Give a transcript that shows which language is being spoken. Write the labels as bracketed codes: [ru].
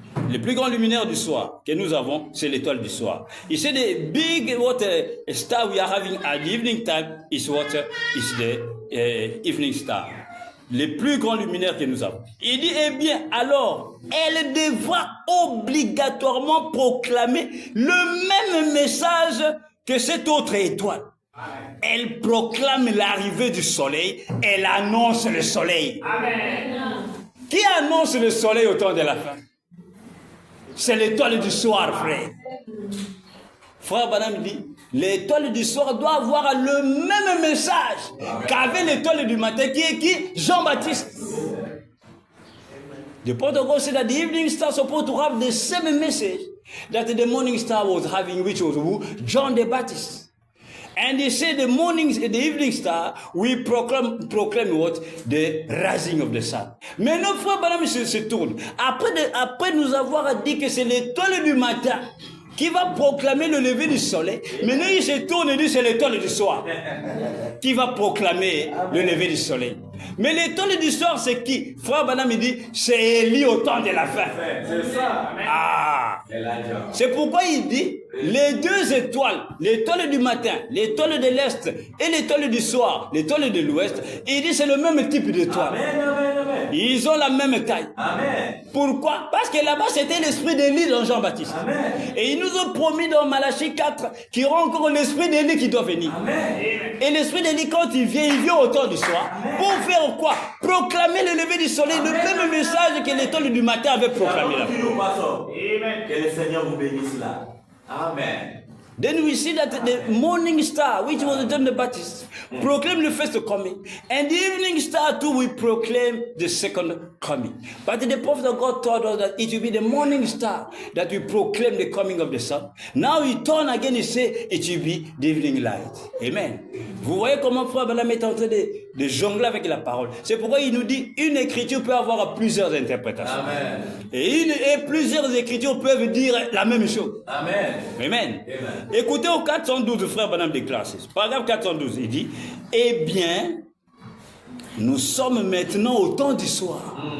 [fr] Le plus grand luminaire du soir que nous avons, c'est l'étoile du soir. Il sait [en] the big star we are having at the evening time is the evening star. [fr] Le plus grand luminaire que nous avons. Il dit, eh bien, alors, elle devra obligatoirement proclamer le même message que cette autre étoile. Elle proclame l'arrivée du soleil, elle annonce le soleil. Amen. Qui annonce le soleil au temps de la fin? C'est l'étoile du soir, frère. Frère Branham dit, l'étoile du soir doit avoir le même message qu'avait l'étoile du matin, qui est qui? Jean-Baptiste. [en] The point of God said that the evening star is supposed to have the same message that the morning star was having, which was who? John the Baptist. And he said the evening star, we proclaim what? The rising of the sun. [fr] Mais notre frère Branham se tourne. Après nous avoir dit que c'est l'étoile du matin qui va proclamer le lever du soleil, maintenant il se tourne et dit c'est l'étoile du soir qui va proclamer le lever du soleil. Mais l'étoile du soir, c'est qui? Frère Branham me dit, c'est Élie au temps de la fin. C'est ça. Ah! C'est pourquoi il dit, les deux étoiles, l'étoile du matin, l'étoile de l'Est et l'étoile du soir, l'étoile de l'Ouest, il dit c'est le même type d'étoile. Ils ont la même taille. Amen. Pourquoi? Parce que là-bas, c'était l'esprit d'Élie dans Jean-Baptiste. Amen. Et ils nous ont promis dans Malachie 4 qu'il y aura encore l'esprit d'Élie qui doit venir. Amen. Et l'esprit d'Élie, quand il vient au temps du soir. Amen. Pour faire quoi? Proclamer le lever du soleil, le même message que l'étoile du matin avait proclamé là. Amen. Que le Seigneur vous bénisse là. Amen. [en] Then we see that the morning star, which was John the Baptist, proclaimed the first coming. And the evening star too will proclaim the second coming. But the prophet of God told us that it will be the morning star that will proclaim the coming of the sun. Now he turned again, he said it will be the evening light. Amen. [fr] Vous voyez comment Frère Branham est en train de jongler avec la parole. C'est pourquoi il nous dit une écriture peut avoir plusieurs interprétations. Amen. Et plusieurs écritures peuvent dire la même chose. Amen. Amen. Amen. Écoutez au 412, Frère Branham déclare ceci. Paragraphe 412, il dit, eh bien, nous sommes maintenant au temps du soir.